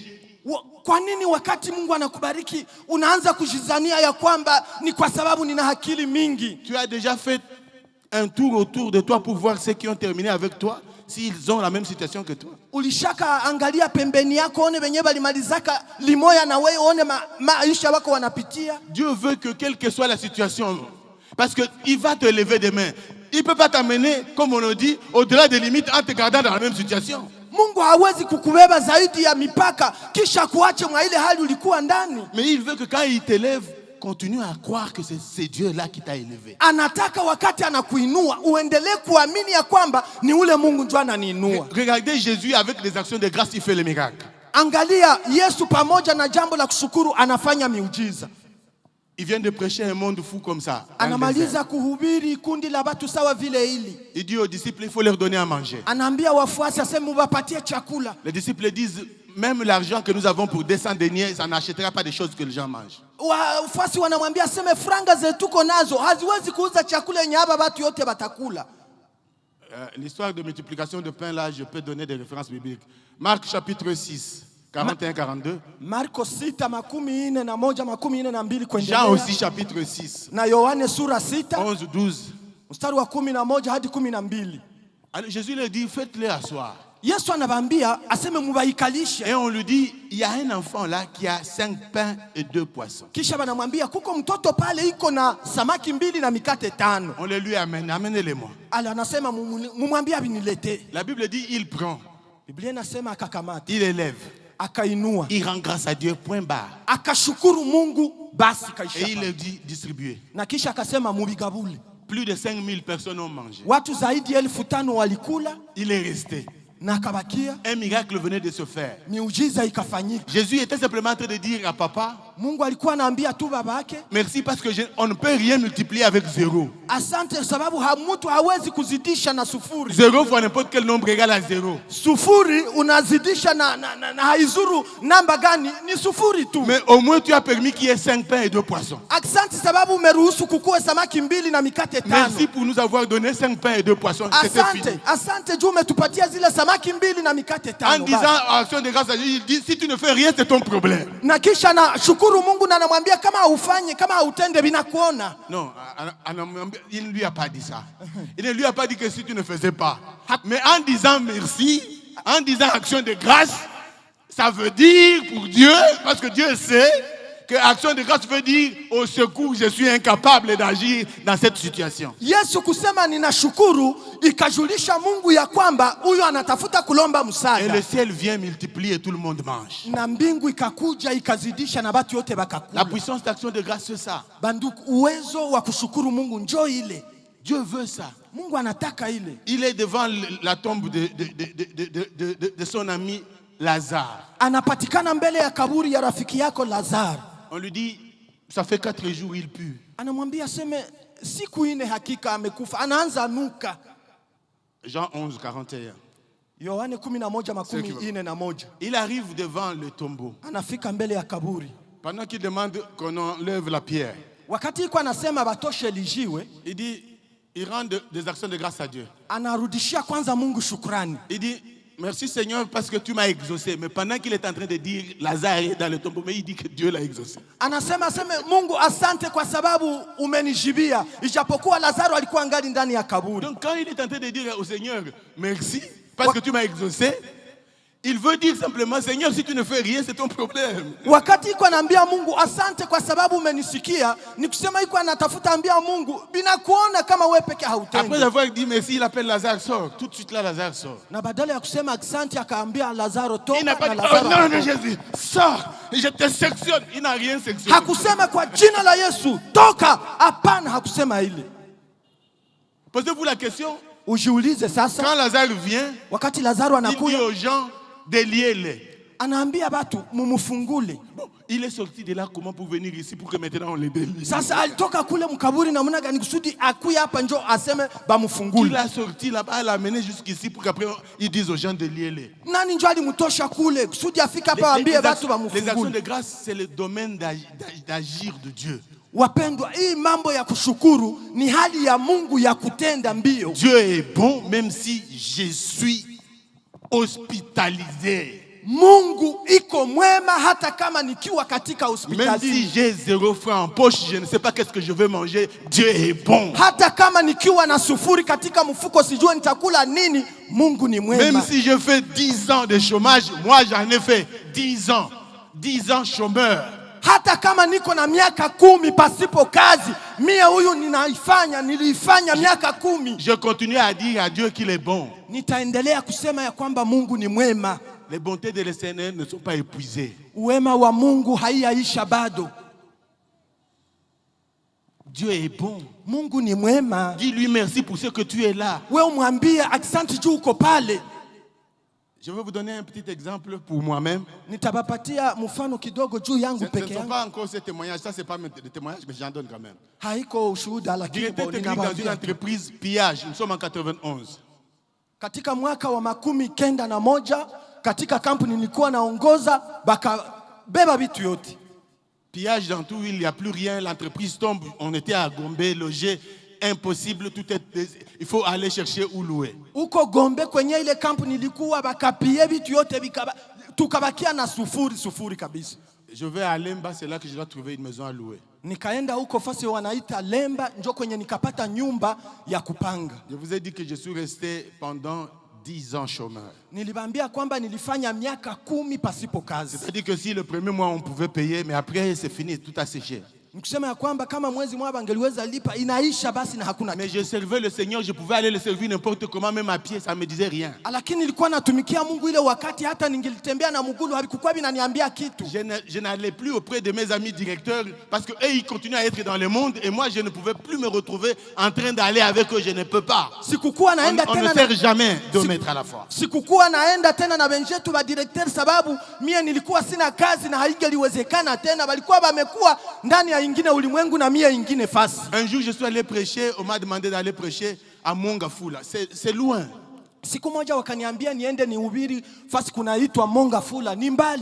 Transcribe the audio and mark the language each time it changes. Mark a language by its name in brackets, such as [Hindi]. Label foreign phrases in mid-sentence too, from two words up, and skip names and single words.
[Swahili] Kwa nini wakati Mungu anakubariki unaanza kujizania ya kwamba ni kwa sababu nina akili mingi? [French] Tu as déjà fait un tour autour de toi pour voir ceux qui ont terminé avec toi, s'ils ont la même situation que toi. [Swahili] Ulishaka angalia pembeni yako one wenyewe balimalizaka limoya na wewe one maisha wako wanapitia? [French] Dieu veut que quelle que soit la situation, parce qu'il va te lever demain. Il ne peut pas t'amener, comme on le dit, au-delà des limites en te gardant dans la même situation. [Swahili] Mungu hawezi kukubeba zaidi ya mipaka kisha kuache mwa ile hali ulikuwa ndani. [French] Mais il veut que quand il t'élève, continue à croire que c'est Dieu là qui t'a élevé. [Swahili] Anataka wakati anakuinua uendelee kuamini ya kwamba ni ule Mungu ndio ananiinua. [French] Regardez Jésus avec des actions de grâce, il fait les miracles. [Swahili] Angalia Yesu pamoja na jambo la kushukuru anafanya miujiza. [French] Il vient de prêcher un monde fou comme ça. [Swahili] Anamaliza kuhubiri kundi la watu sawa vile hili. [French] Il dit aux disciples, il faut leur donner à manger. [Swahili] Anaambia wafuasi aseme muwapatie chakula. [French] Les disciples disent, même l'argent que nous avons pour 200 deniers, ça n'achètera pas des choses que les gens mangent. [Swahili] Wafuasi wanamwambia aseme franga zetu tuko nazo haziwezi kuuza chakula yenye hapa watu yote batakula. [French] L'histoire de multiplication de pain, là, je peux donner des références bibliques. Marc chapitre 6, 41-42. [Swahili] Marko 6:41-42 [French] Jean [Swahili] kuendelea. [French] aussi chapitre 6, Na Yohane sura 6 11-12. [Swahili] mstari wa 11 hadi 12. [French] Alors Jésus leur dit, faites-les asseoir. [Swahili] Yesu anawaambia aseme mubaikalishe. [French] Et on lui dit, il y a un enfant là qui a 5 pains et 2 poissons. [Swahili] Kisha banamwambia kuko mtoto pale iko na samaki 2 na mikate 5. [French] On les lui amène, amenez-les-moi. [Swahili] Ala anasema mumwambie abinilete. [French] La Bible dit, il prend, [Swahili] Biblia inasema akakamata, [French] il élève, [Swahili] akainua, [French] il rend grâce à Dieu, point barre. [Swahili] akashukuru Mungu, basi kaisha. [French] Et il leur dit, distribuez. [Swahili] Na kisha akasema mubigabule. [French] Plus de 5000 personnes ont mangé. [Swahili] Watu zaidi ya 5,000 walikula [French] Il est resté. [Swahili] na akabakia. [French] Un miracle venait de se faire. [Swahili] Miujiza ikafanyika. [French] Jésus était simplement en train de dire à papa, [Swahili] Mungu alikuwa anaambia tu babake, [French] merci parce que on ne peut rien multiplier avec 0. [Swahili] asante sababu mtu hawezi kuzidisha na sufuri. [French] 0 fois n'importe quel nombre égale à 0. [Swahili] Sufuri unazidisha na haizuru namba gani, ni sufuri tu. [French] Mais au moins tu as permis qu'il y ait 5 pains et 2 poissons. [Swahili] Asante sababu umeruhusu kukue samaki 2 na mikate 5. [French] Merci pour nous avoir donné 5 pains et 2 poissons. C'était fini. [Swahili] Asante juu umetupatia zile samaki 2 na mikate 5. [French] En disant action de grâce à Dieu, il dit si tu ne fais rien, c'est ton problème. [Swahili] Na kisha na shukuru Mungu na anamwambia kama haufanye, kama hautende binakuona. [French] Non, il ne lui a pas dit ça. Il ne lui a pas dit que si tu ne faisais pas. Mais en disant merci, en disant action de grâce, ça veut dire pour Dieu, parce que Dieu sait que action de grâce veut dire au secours, je suis incapable d'agir dans cette situation. [Swahili] Yesu kusema ninashukuru ikajulisha Mungu ya kwamba huyo anatafuta kulomba [French] Et [Swahili] msaada. [French] le ciel vient multiplier et tout le monde mange. [Swahili] Na mbingu ikakuja ikazidisha na watu wote [French] La [Swahili] bakakula. [French] puissance d'action de grâce, c'est ça. [Swahili] Banduku, uwezo wa kushukuru Mungu njoo ile. [French] Dieu veut ça. [Swahili] Mungu anataka ile. [French] Il est devant la tombe de son ami Lazare. [Swahili] Anapatikana mbele ya kaburi ya rafiki yako Lazaro. [French] On lui dit, ça fait 4 jours, il pue. [Swahili] Anamwambia seme siku 4 hakika amekufa. Anaanza nuka. [French] Jean 11, 41. [Swahili] Yohane 11:41. [French] Il arrive devant le tombeau. [Swahili] Anafika mbele ya kaburi. [French] Pendant qu'il demande qu'on enlève la pierre, [Swahili] Wakati iko anasema batoshe lijiwe, [French] il dit, il rend des actions de grâce à Dieu. [Swahili] anarudishia kwanza Mungu shukrani. [French] Il dit, merci Seigneur parce que tu m'as exaucé. Mais pendant qu'il est en train de dire, Lazare est dans le tombeau, mais il dit que Dieu l'a exaucé. [Swahili] Anasema seme Mungu asante kwa sababu umenijibia, ijapokuwa Lazaro alikuwa ngali ndani ya kaburi. [French] Donc quand il est en train de dire au Seigneur, merci parce que tu m'as exaucé, il veut dire simplement, Seigneur, si tu ne fais rien, c'est ton problème. [Swahili] Wakati iko anaambia Mungu asante kwa sababu umenisikia, ni kusema iko anatafuta ambia Mungu binakuona kama wewe peke hautendi. [French] Après avoir dit merci, il appelle Lazare, sort. Tout de suite là, Lazare sort. [Swahili] Na badala ya kusema asante akaambia Lazaro toka. [French] Il n'a pas [Swahili] na [French] dit, [Swahili] Lazaro [French] oh non, [Swahili] akatoka. [French] non, Jésus, sors, je te sectionne. Il n'a rien sectionné. [Swahili] Hakusema kwa jina la Yesu toka, hapana, hakusema ile. [French] Posez-vous la question, [Swahili] Ujiulize sasa, [French] quand Lazare vient, [Swahili] wakati Lazaro [French] il dit [Swahili] anakuja [French] aux gens, déliez-les. [Swahili] anaambia watu mumufungule. [French] Bon, il est sorti de là comment pour venir ici pour que maintenant on les délie. [Swahili] Sasa alitoka kule mkaburi na muna gani kusudi akuya hapa njo aseme [French] Il [Swahili] bamufungule. [French] a sorti là-bas, il a amené jusqu'ici pour qu'après ils disent aux gens déliez-les. [Swahili] Nani njo alimtosha kule kusudi afika hapa waambie watu [French] Les actions [Swahili] bamufungule. [French] de grâce, c'est le domaine d'agir de Dieu. [Swahili] Wapendwa, hii mambo ya kushukuru ni hali ya Mungu ya kutenda mbio. [French] Dieu est bon même si je suis hospitalisé. [Swahili] Mungu iko mwema hata kama nikiwa katika [French] Même si [Swahili] hospitali. [French] j'ai 0 francs en poche, je ne sais pas qu'est-ce que je vais manger, Dieu est bon. [Swahili] Hata kama nikiwa na sufuri katika mfuko sijue nitakula nini, Mungu ni mwema. [French] Même si je fais 10 ans de chômage, moi j'en ai fait 10 ans. 10 ans chômeur. [Swahili] Hata kama niko na miaka 10 pasipo kazi, mie huyu niliifanya miaka 10. [French] Je continue à dire à Dieu qu'il est bon. [Swahili] Nitaendelea kusema ya kwamba Mungu ni mwema. [French] Les bontés de l'Éternel ne sont pas épuisées. [Swahili] Wema wa Mungu haiyaisha bado. [French] Dieu est bon. [Swahili] Mungu ni mwema. [French] Dis-lui merci pour ce que tu es là. [Swahili] Wewe umwambie asante juu uko pale. [French] Je vais vous donner un petit exemple pour moi-même. [Swahili] Nitabapatia mfano kidogo juu yangu [French] Ce ne [Swahili] peke [French] sont [Swahili] yangu. [French] pas encore ces témoignages, ça c'est pas des témoignages, mais j'en donne quand même. [Swahili] Haiko ushuhuda lakini [French] Directeur technique dans une [Swahili] ninawaambia. [French] entreprise pillage, nous sommes en 91. [Swahili] Katika mwaka wa 1991 katika kampuni nilikuwa naongoza bakabeba vitu yote. [French] Pillage dans tout, il n'y a plus rien, l'entreprise tombe, on était à Gombe, logé. impossible, il faut aller chercher ou louer. [Swahili] Uko Gombe kwenye ile kampu nilikuwa bakapie vitu yote tukabakia na sufuri kabisa. [French] Je vais à Lemba, c'est là que je dois trouver une maison à louer. [Swahili] Nikaenda huko fasi wanaita Lemba, njo kwenye nikapata nyumba ya kupanga. [French] Je vous ai dit que je suis resté pendant 10 ans chômeur. [Swahili] Nilibambia kwamba nilifanya miaka 10 pasipo kazi. [French] C'est-à-dire que si le premier mois on pouvait payer, mais après c'est fini, tout a séché. [Swahili] Nikusema ya kwamba kama mwezi mmoja bangeliweza lipa inaisha basi na hakuna. [French] Mais je servais le Seigneur, je pouvais aller le servir n'importe comment, même à pied, ça me disait rien. [Swahili] Lakini nilikuwa natumikia Mungu ile wakati hata ningelitembea na mguu habikuwa binaniambia kitu. [French] Je n'allais plus auprès de mes amis directeurs parce que eux ils continuent à être dans le monde et moi je ne pouvais plus me retrouver en train d'aller avec eux, je ne peux pas. [Swahili] Sikukuwa naenda [French] on [Swahili] tena [French] ne sert jamais de mettre à la fois. [Swahili] Sikukuwa naenda tena na benjetu ba directeur sababu mie nilikuwa sina kazi na haingeliwezekana tena, balikuwa bamekuwa ndani ya ingine ulimwengu na mie ingine fasi. [French] Un jour je suis allé prêcher, on m'a demandé d'aller prêcher à Mongafula. C'est loin. [Swahili] Siku moja wakaniambia niende nihubiri fasi kunaitwa Mongafula, ni mbali.